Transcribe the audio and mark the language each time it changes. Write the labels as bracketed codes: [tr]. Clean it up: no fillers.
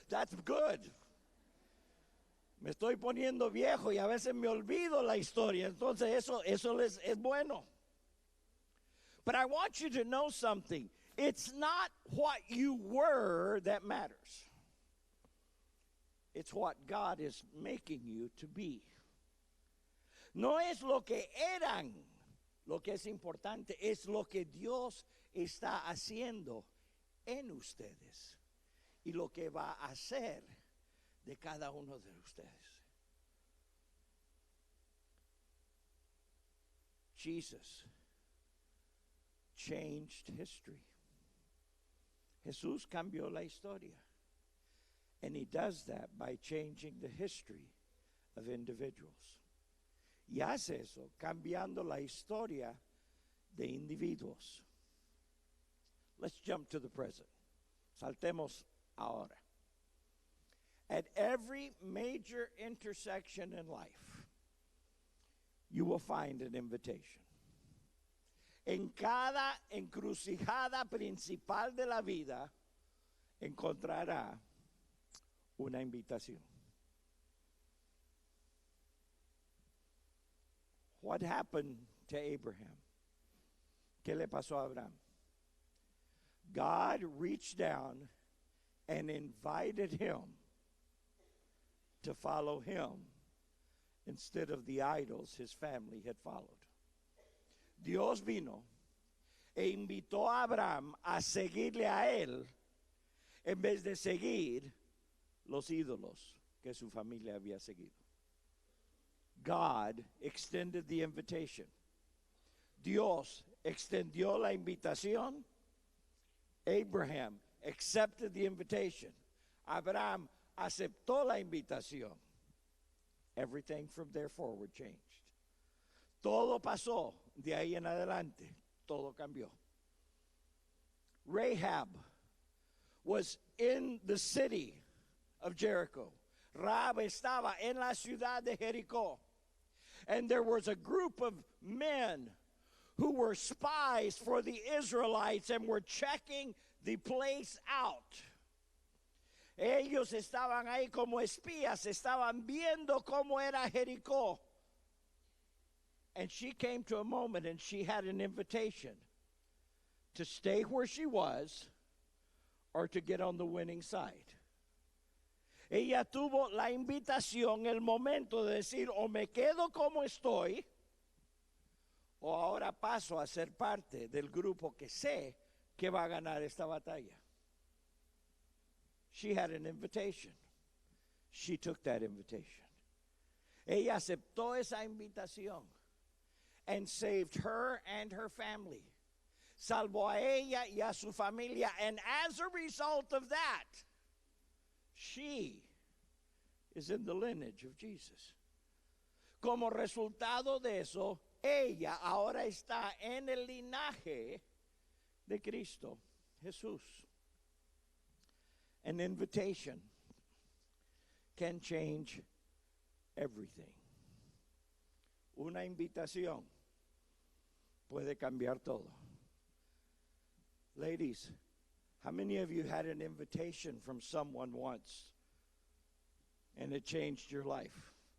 [en] That's good. [es] Me estoy poniendo viejo y a veces me olvido la historia. Entonces, eso es bueno. [en] But I want you to know something. It's not what you were that matters. It's what God is making you to be. [es] No es lo que eran lo que es importante, es lo que Dios está haciendo en ustedes y lo que va a hacer de cada uno de ustedes. [en] Jesus changed history. [es] Jesús cambió la historia. [en] And he does that by changing the history of individuals. [es] Y hace eso cambiando la historia de individuos. [en] Let's jump to the present. [es] Saltemos ahora. [en] At every major intersection in life, you will find an invitation. [es] En cada encrucijada principal de la vida, encontrará una invitación. [en] What happened to Abraham? [es] ¿Qué le pasó a Abraham? [en] God reached down and invited him to follow him instead of the idols his family had followed. [es] Dios vino e invitó a Abraham a seguirle a él en vez de seguir los ídolos que su familia había seguido. [en] God extended the invitation. [es] Dios extendió la invitación. [en] Abraham accepted the invitation. [es] Abraham aceptó la invitación. [en] Everything from there forward changed. [es] Todo pasó de ahí en adelante. Todo cambió. [en] Rahab was in the city of Jericho. [es] Rahab estaba en la ciudad de Jericó. [en] And there was a group of men who were spies for the Israelites and were checking the place out. [es] Ellos estaban ahí como espías, estaban viendo cómo era Jericó. [en] And she came to a moment and she had an invitation to stay where she was or to get on the winning side. [es] Ella tuvo la invitación, el momento de decir, o me quedo como estoy, o ahora paso a ser parte del grupo que sé que va a ganar esta batalla. [en] She had an invitation. She took that invitation. [es] Ella aceptó esa invitación [en] and saved her and her family. [es] Salvó a ella y a su familia. [en] And as a result of that, she is in the lineage of Jesus. [es] Como resultado de eso, ella ahora está en el linaje de Cristo Jesús. [en] An invitation can change everything. [es] Una invitación puede cambiar todo. [en] Ladies, how many of you had an invitation from someone once and it changed your life?